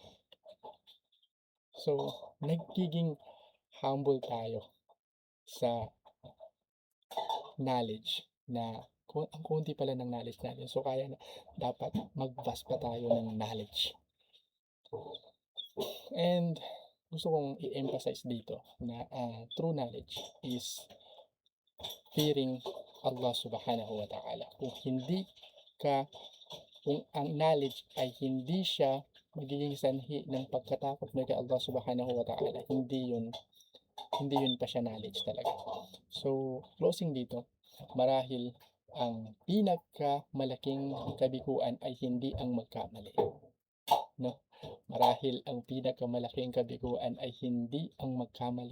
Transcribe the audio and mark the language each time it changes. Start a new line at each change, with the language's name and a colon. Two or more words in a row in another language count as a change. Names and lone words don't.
Filipino: So, nagiging humble tayo sa knowledge na ang konti pala ng knowledge natin. So, kaya na dapat mag-vast pa tayo ng knowledge. And gusto kong i-emphasize dito na
English: true knowledge is fearing
Filipino: Allah
Arabic: subhanahu wa ta'ala.
Filipino: Kung ang knowledge ay hindi siya magiging sanhi ng pagkatakot mo kay Allah
Arabic: subhanahu wa ta'ala,
Filipino: hindi yun pa siya knowledge talaga. So, closing dito, marahil ang pinakamalaking kabiguan ay hindi ang magkamali. No? Marahil ang pinakamalaking kabiguan ay hindi ang magkamali.